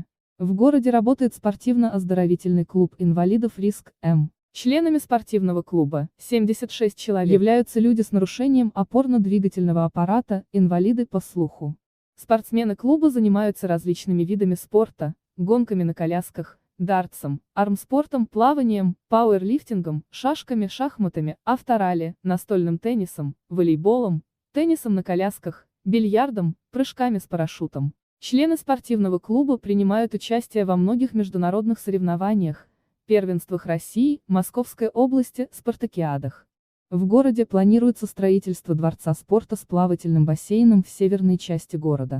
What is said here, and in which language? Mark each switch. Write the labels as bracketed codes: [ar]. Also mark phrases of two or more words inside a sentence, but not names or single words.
[ru] В городе работает спортивно-оздоровительный клуб инвалидов «Риск-М». Членами спортивного клуба, 76 человек, являются люди с нарушением опорно-двигательного аппарата, инвалиды по слуху. Спортсмены клуба занимаются различными видами спорта, гонками на колясках, дартсом, армспортом, плаванием, пауэрлифтингом, шашками, шахматами, авторалли, настольным теннисом, волейболом, теннисом на колясках, бильярдом, прыжками с парашютом. Члены спортивного клуба принимают участие во многих международных соревнованиях, первенствах России, Московской области, спартакиадах. В городе планируется строительство дворца спорта с плавательным бассейном в северной части города.